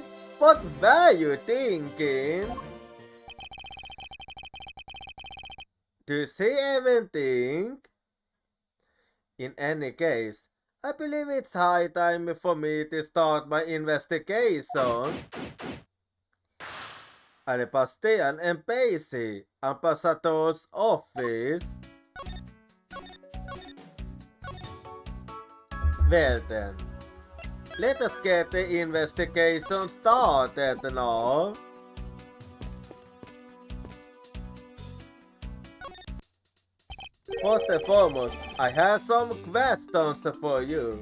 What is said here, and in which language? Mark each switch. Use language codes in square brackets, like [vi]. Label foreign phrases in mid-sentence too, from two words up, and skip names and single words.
[en] What were you thinking? Does he even think? In any case, I believe it's high time for me to start my investigation. Alle pastean en basic ambassador's office. Well then, let us get the investigation started now. First and foremost, I have some questions for you.